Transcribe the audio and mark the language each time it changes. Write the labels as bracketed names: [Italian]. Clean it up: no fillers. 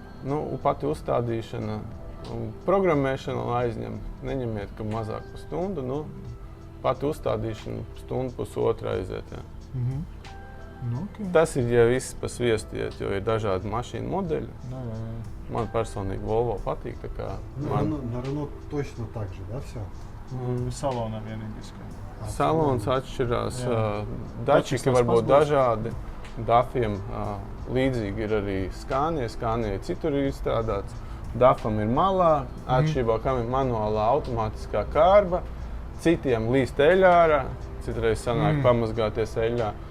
[Latvian] Nu, pati uzstādīšana, programmēšana aizņem. Neņemiet, ka mazāk par stundu, nu, pati uzstādīšana stundu pusotra aiziet, jā. [English] Okay. [Latvian] Tas ir, ja viss pa sviestu iet, jo ir dažādi mašīnu modeļi. Man personīgi Volvo patīk, tā kā man... [Russian] На Renault точно так же, да, все? [Latvian] Salonā vienīgais. Salons atšķirās, dačiki var būt dažādi. Dafiem līdzīgi ir arī Scania citur ir izstrādāts. Dafam ir malā, atšķirībā, kam ir manuālā automātiskā kārba. Citiem līst eļā ārā. Citreiz sanāk pamazgāties eļļā.